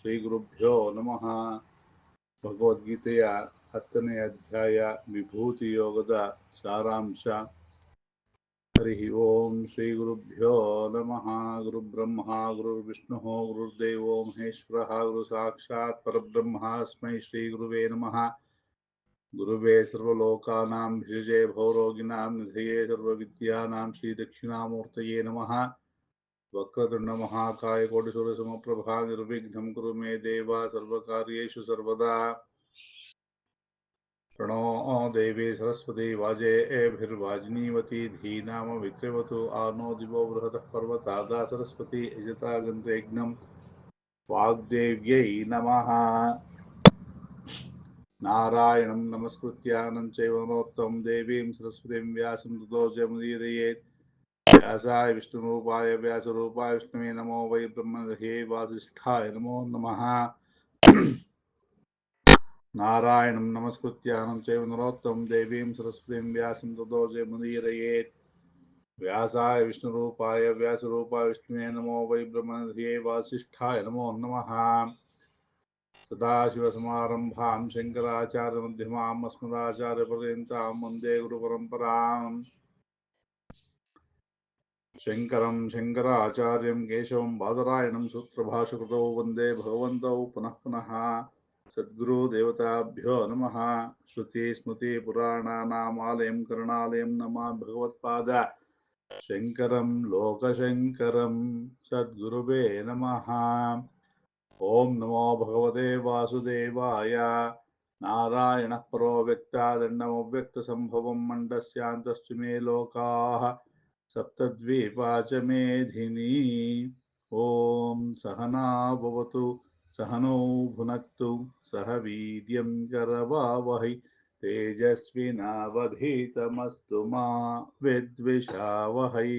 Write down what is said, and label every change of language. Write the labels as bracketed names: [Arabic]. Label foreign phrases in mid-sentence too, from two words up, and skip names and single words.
[Sanskrit] ಗುರುಭ್ಯೋ ನಮಃ. [Kannada] ಭಗವದ್ಗೀತೆಯ 10ನೇ ಅಧ್ಯಾಯ ವಿಭೂತಿ ಯೋಗದ ಸಾರಾಂಶ. [Sanskrit] ಹರಿ ಓಂ ಶ್ರೀ ಗುರುಭ್ಯೋ ನಮಃ. ಗುರುಬ್ರಹ್ಮ ಗುರುರ್ವಿಷ್ಣು ಗುರುರ್ದೇವೋ ಮಹೇಶ್ವರ ಗುರು ಸಾಕ್ಷಾತ್ ಪರಬ್ರಹ್ಮಾಸ್ಮೈ ಶ್ರೀ ಗುರುವೇ ನಮಃ. ಗುರುವೇ ಸರ್ವಲೋಕಾನಾಂ ಭಿಷಜೇ ಭವರೋಗಿಣಾಂ ನಿಧಯೇ ಸರ್ವವಿದ್ಯಾನಾಂ ಶ್ರೀ ದಕ್ಷಿಣಾಮೂರ್ತಯೇ ನಮಃ. ವಕ್ರತುಂಡ ಮಹಾಕಾಯ ಕೋಟಿಸೂರ್ಯ ಸಮಪ್ರಭಾ ನಿರ್ವಿಘ್ನಂ ಕುರು ಮೇ ದೇವ ಸರ್ವಕಾರ್ಯೇಷು ಸರ್ವದಾ. ಪ್ರಣೋ ದೇವಿ ಸರಸ್ವತಿ ವಾಜೇಭಿರ್ವಾಜಿನೀವತಿ ಧೀನಾಮ ವಿಕ್ರಮತು ಆನೋ ದಿವೋ ಬೃಹತಃ ಪರ್ವತಾದಾ ಸರಸ್ವತಿ ಯಜತಾಗಂತಯಜ್ಞಂ ವಾಗ್ದೇವ್ಯೈ ನಮಃ. ನಾರಾಯಣಂ ನಮಸ್ಕೃತ್ಯ ನರಂ ನರೋತ್ತಮಂ ದೇವೀಂ ಸರಸ್ವತೀಂ ವ್ಯಾಸಂ ತತೋ ಜಯಮುದೀರಯೇತ್. ವ್ಯಾಸಾಯ ವಿಷ್ಣುರೂಪಾಯ ವ್ಯಾಸರೂಪಾಯ ವಿಷ್ಣುವೇ ನಮೋ ವೈ ಬ್ರಹ್ಮಹೇ ವಾಸಿಷ್ಠಾಯ ನಮೋ ನಮಃ. ನಾರಾಯಣಂ ನಮಸ್ಕೃತ್ಯ ನರಂ ನರೋತ್ತಮಂ ದೇವೀಂ ಸರಸ್ವತೀಂ ವ್ಯಾಸಂ ತತೋ ಜಯಮುದೀರಯೇತ್. ವ್ಯಾಸಾಯ ವಿಷ್ಣುರೂಪಾಯ ವ್ಯಾಸರೂಪಾಯ ವಿಷ್ಣುವೇ ನಮೋ ವೈ ಬ್ರಹ್ಮಹೇ ವಾಸಿಷ್ಠಾಯ ನಮೋ ನಮಃ. ಸದಾಶಿವಸಮಾರಂಭಾಂ ಶಂಕರಾಚಾರ್ಯಮಧ್ಯಮಾಂ ಅಸ್ಮದಾಚಾರ್ಯಪರ್ಯಂತಾಂ ವಂದೇ ಗುರುಪರಂಪರಾಂ. ಶಂಕರಂ ಶಂಕರಾಚಾರ್ಯಂ ಕೇಶವಂ ಬಾದರಾಯಣಂ ಸೂತ್ರಭಾಷಕೃತೌ ವಂದೇ ಭಗವಂತೌ ಪುನಃ ಪುನಃ. ಸದ್ಗುರು ದೇವತಾಭ್ಯೋ ನಮಃ. ಶ್ರುತಿ ಸ್ಮೃತಿ ಪುರಾಣಾನಾಮಾಲಯಂ ಕರುಣಾಲಯಂ ನಮಾಮಿ ಭಗವತ್ಪಾದ ಶಂಕರಂ ಲೋಕಶಂಕರಂ. ಸದ್ಗುರುವೇ ನಮಃ. ಓಂ ನಮೋ ಭಗವತೆ ವಾಸುದೇವಾಯ. ನಾರಾಯಣಃ ಪರೋ ವ್ಯಕ್ತಾದಂಡಮವ್ಯಕ್ತಸಂಭವಂ ಮಂಡಸ್ಯಾಂತಶ್ಚ ಮೇ ಲೋಕಾಃ ಸಪ್ತದ್ವೀಪಾ ಚ ಮೇಧಿನಿ. ಓಂ ಸಹನಾ ಭವತು ಸಹನೌ ಭುನಕ್ತು ಸಹ ವೀರ್ಯಂ ಕರವಾವಹೈ ತೇಜಸ್ವಿನಾವಧೀತಮಸ್ತು ಮಾ ವಿದ್ವಿಷಾವಹೈ.